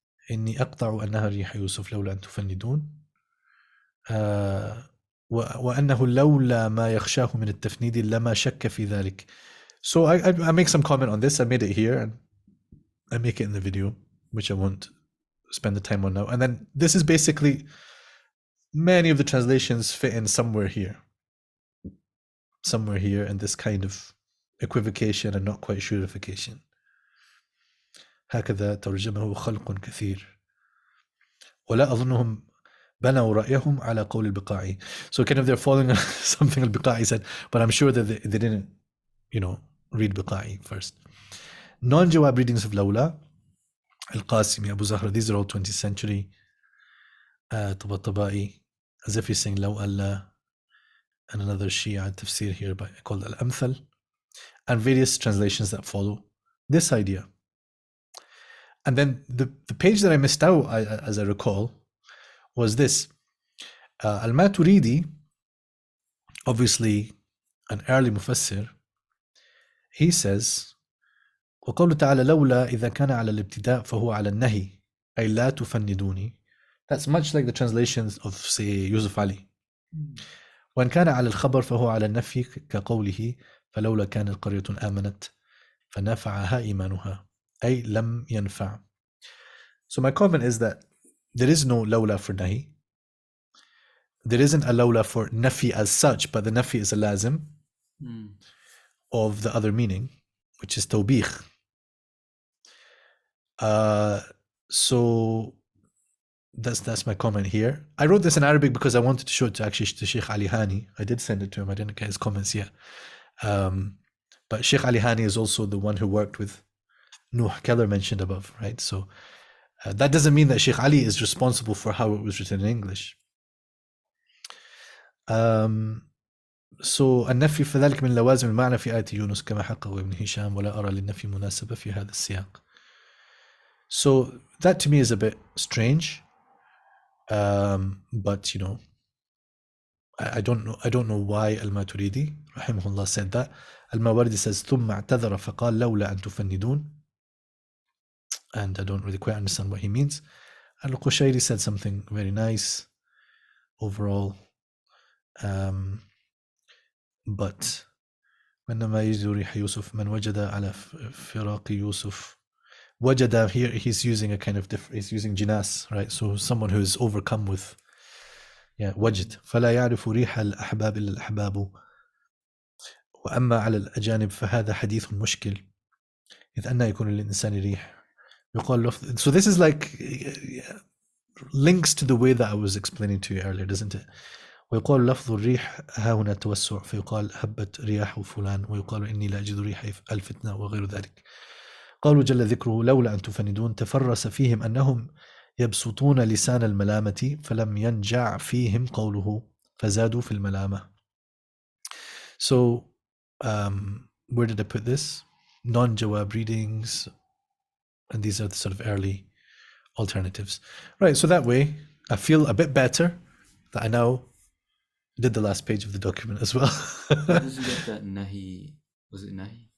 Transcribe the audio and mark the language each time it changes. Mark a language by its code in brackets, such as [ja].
[ar] إني أقطع أنها ريح يوسف لولا أن تفندون. وأنه لولا ما يخشاه من التفنيد لما شك في ذلك. [en] So I make some comment on this. I made it here and I make it in the video, which I won't spend the time on now. And then this is basically many of the translations fit in somewhere here, and this kind of equivocation and not quite sureification. [ar] هكذا ترجمه خلق كثير ولا أظنهم بنوا رأيهم على قول البقاعي. [en] So kind of they're following something al-Biqa'i said, but I'm sure that they didn't, read Biqa'i first. Non-Jawab readings of Lawla, Al-Qasimi, Abu Zahra, these are all 20th century. Tabatabai, as if he's saying Law Allah, and another Shia tafsir here called Al-Amthal, and various translations that follow this idea. And then the page that I missed out, as I recall, was this. Al-Maturidi, obviously an early Mufassir, he says, [ar] وقوله تعالى لولا إذا كان على الابتداء فهو على النهي أي لا تفندوني. [en] That's much like the translations of, say, Yusuf Ali. [ar] وإن كان على الخبر فهو على النفي كقوله فلولا كان القرية آمنت فنفعها إيمانها أي لم ينفع. [en] So my comment is that there is no lawla for nahi. There isn't a lawla for nafi as such, but the nafi is a lazim of the other meaning, which is tawbih. So that's my comment here. I wrote this in Arabic because I wanted to show it to Sheikh Ali Hani. I did send it to him. I didn't get his comments yet. But Sheikh Ali Hani is also the one who worked with Nuh Keller mentioned above, right? So that doesn't mean that Sheikh Ali is responsible for how it was written in English. [ar] So النفي فذلك من لوازم المعنى في آية يونس كما حقه ابن هشام ولا أرى للنفي مناسبة في هذا السياق. [en] So that to me is a bit strange, but I don't know why Al-Maturidi rahimahullah said that. Al-Mawardi says [ar] ثم اعتذر فقال لولا أن تفندون, [en] and I don't really quite understand what he means. Al-Qushayri said something very nice overall, but [ar] وإنما يجد ريح يوسف من وجد على فراق يوسف. [en] Wajada here, he's using a kind of he's using jinas, right? So someone who is overcome with وجد. [ar] فلا يعرف ريح الأحباب إلا الأحباب وأما على الأجانب فهذا حديث مشكل إذ أن يكون للإنسان ريح يقال لفظ. [en] So this is like links to the way that I was explaining to you earlier, doesn't it? [ar] ويقال لفظ الريح ها هنا توسع فيقال هبت رياح فلان ويقال إني لا أجد ريح الفتنة وغير ذلك. قالوا جل ذكره لولا أن تفندون تفرس فيهم أنهم يبسطون لسان الملامة فلم ينجع فيهم قوله فزادوا في الملامة. [en] So where did I put this? Non-Jawab readings, and these are the sort of early alternatives. Right, so that way I feel a bit better that I now did the last page of the document as well. How does he get that nahi? Was it nahi?